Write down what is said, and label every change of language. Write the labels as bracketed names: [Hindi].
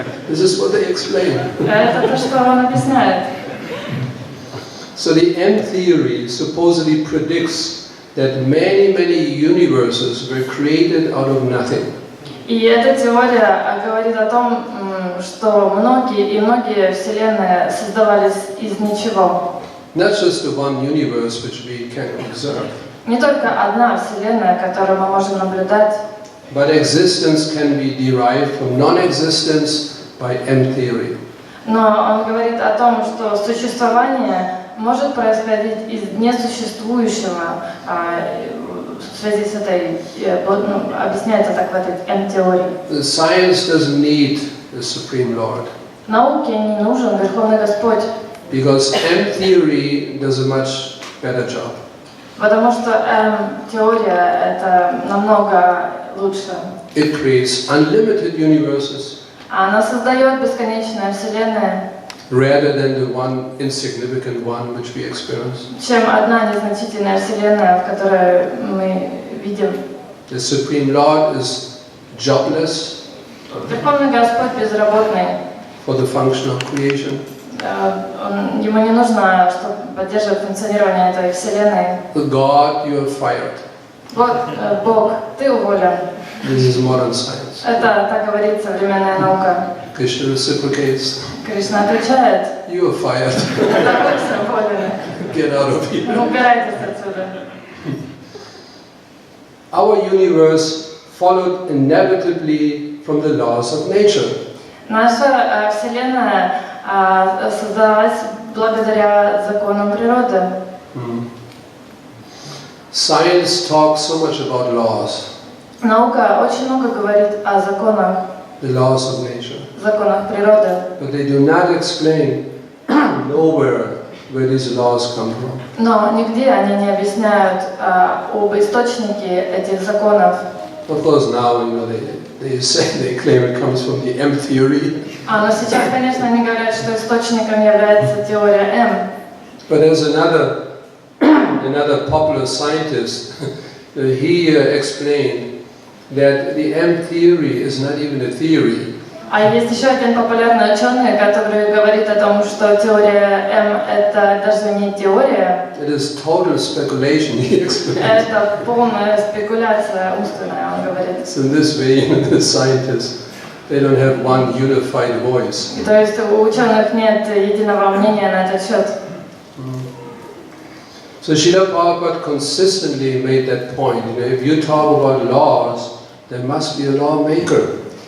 [English] This is what they explain. [Russian] Это то, что он объясняет. [English] So the M theory supposedly predicts that many universes were created out of nothing. [Russian] И эта теория говорит о том, что многие вселенные создавались из ничего. [English] Not just the one universe which we can observe. [Russian] Не только одна вселенная, которую мы можем наблюдать. [English] But existence can be derived from non-existence by M theory. [Russian] Но он говорит о том, что существование может происходить из несуществующего в связи с этой, объясняется так в этой M-теории. [English] Science doesn't need the Supreme Lord. [Russian] Науке не нужен Верховный Господь. [English] Because M theory does a much better job. [Russian] Потому что M-теория это намного лучше. [English] It creates unlimited universes. [Russian] Она создает бесконечные вселенные. [English] Rather than the one insignificant one which we experience. [Russian] Чем одна незначительная вселенная, в которой мы видим. [English] The Supreme Lord is jobless. [Russian] Верховный Господь безработный. [English] For the function of creation. [Russian] Ему не нужно, чтобы поддерживать функционирование этой вселенной. [English] God, you are fired. [Russian] Бог, ты уволен. [English] This is modern science. [Russian] Это так говорит современная наука. [English] Krishna reciprocates. [Russian] Кришна отвечает: [English] You are fired. [Russian] «Вы свободны, [English] Get out of here. [Russian] убирайтесь отсюда». [English] Our universe followed inevitably from the laws of nature. [Russian] Наша Вселенная создалась благодаря законам природы. [English] Science talks so much about laws, [Russian] Наука очень много говорит о законах, [English] the laws of nature, [Russian] законах природы, [English] but they do not explain nowhere where these laws come from. [Russian] но нигде они не объясняют об источнике этих законов. [English] Of course, now they say they claim it comes from the M theory. [Russian] Но сейчас, конечно, они говорят, что источником является теория М. [English] But there's another popular scientist. He explained that the M theory is not even a theory. [Russian] А есть еще один популярный ученый, который говорит о том, что теория М это даже не теория. [English] It is total speculation, he explained. [Russian] Это полная спекуляция умственная, он говорит. [English] So in this way, the scientists, they don't have one unified voice. [Russian] То есть у ученых нет единого мнения на этот счет. [English] So Srila Prabhupada consistently made that point. If you talk about laws, there must be a lawmaker.